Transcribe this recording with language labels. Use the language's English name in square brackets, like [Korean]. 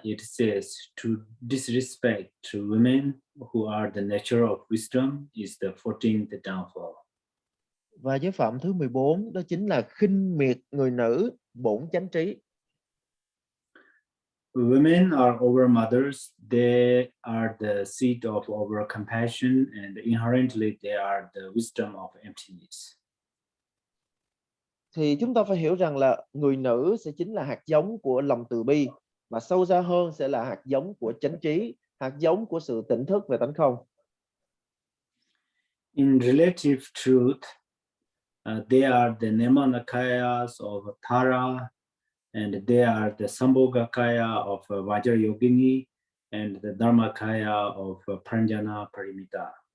[English] It says to disrespect to women who are the nature of wisdom is the 14th downfall. [Vietnamese] Và giới phạm thứ 14 đó chính là khinh miệt người nữ bổn chánh trí. [English] Women are our mothers. They are the seat of our compassion, and inherently they are the wisdom of emptiness. [Vietnamese] Thì chúng ta phải hiểu rằng là người nữ sẽ chính là hạt giống của lòng từ bi, mà sâu xa hơn sẽ là hạt giống của chánh trí, hạt giống của sự tỉnh thức về tánh không. [English] In relative truth, they are the Nirmanakayas of Tara, and they are the Sambhogakaya of Vajrayogini, and the Dharmakaya of Pranjana Parimita.